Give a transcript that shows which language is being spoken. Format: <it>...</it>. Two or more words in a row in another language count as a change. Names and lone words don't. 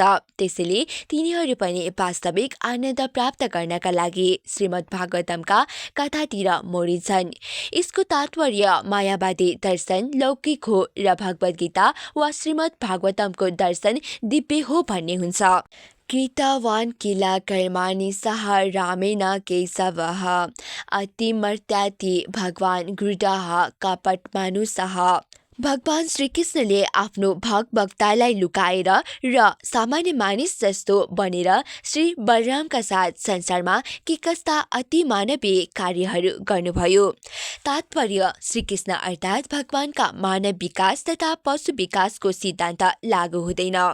<ne>त्यसैले तिनीहरू पनि वास्तविक आनन्द प्राप्त गर्नका लागि श्रीमद् भागवतमका कथातिर मोडिन्छन्। यसको तात्पर्य मायावादी दर्शन लौकिक हो र भगवद् गीता वा श्रीमद् भागवतमको दर्शन दिव्य हो भन्ने हुन्छ।</ne> <sa>कृतवान् किल कर्माणि सह रामेण केशवः अतिमर्त्याति भगवान् गृढः कपटमानुषः।</sa> <ne>भगवान श्रीकृष्णले आफ्नो भक्तलाई लुकाएर र सामान्य मानिस जस्तो बनेर श्री बलरामका साथ संसारमा के कस्ता अति मानवीय कार्यहरू गर्नुभयो। तात्पर्य श्रीकृष्ण अर्थात् भगवानका मानव विकास तथा पशु विकासको सिद्धान्त लागू हुँदैन।</ne>